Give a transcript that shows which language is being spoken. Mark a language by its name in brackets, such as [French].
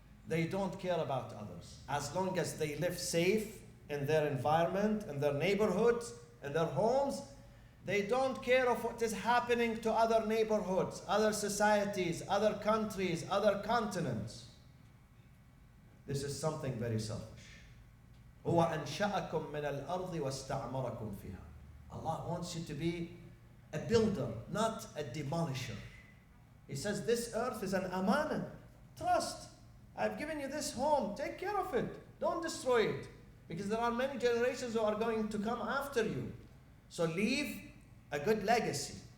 [English] They don't care about others. As long as they live safe in their environment, in their neighborhoods, in their homes, they don't care of what is happening to other neighborhoods, other societies, other countries, other continents. This is something very selfish. [Arabic] هو أنشأكم من الأرض واستعمركم فيها. [English] Allah wants you to be a builder, not a demolisher. He says this earth is an amana. Trust. I've given you this home. Take care of it. Don't destroy it. Because there are many generations who are going to come after you. So leave a good legacy.